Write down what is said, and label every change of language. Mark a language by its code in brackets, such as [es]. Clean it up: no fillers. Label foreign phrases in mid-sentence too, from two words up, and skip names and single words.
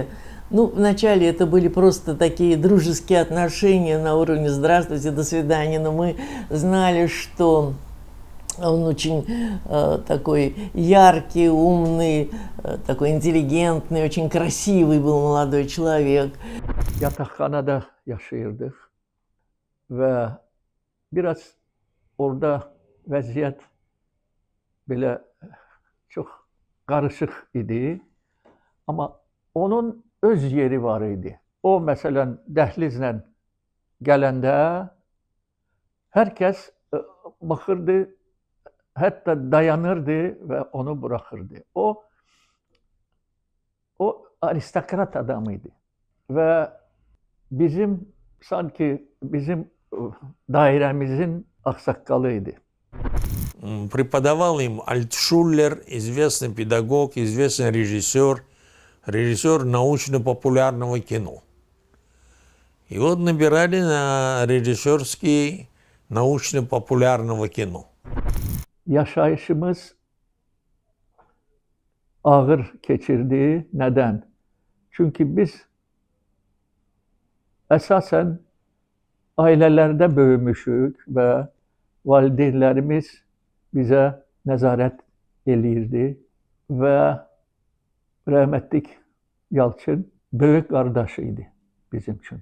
[ru] Ну, вначале это были просто такие дружеские отношения на уровне «здравствуйте, до свидания», но мы знали, что он очень такой яркий, умный, такой интеллигентный, очень красивый был молодой человек. [az] Yatakhanada yaşayırdık ve biraz orada vəziyyət belə çox qarışıq idi. Amma onun öz yeri var idi. O məsələn dəhlizlə gələndə hər kəs baxırdı, hətta dayanırdı və onu buraxırdı. O aristokrat adam idi və sanki bizim dairəmizin ağsaqqalıydı. [ru] Преподавал им Альтшуллер, известный педагог, известный режиссер, режиссер научно-популярного кино. И вот набирали на режиссерский научно-популярного кино. [az] Yaşayışımız ağır keçirdi. Neden? Çünkü biz əsasən ailələrdə böyümüşük və valideynlərimiz bizə nəzarət eləyirdi və rəhmətlik Yalçın böyük qardaşı idi bizim üçün.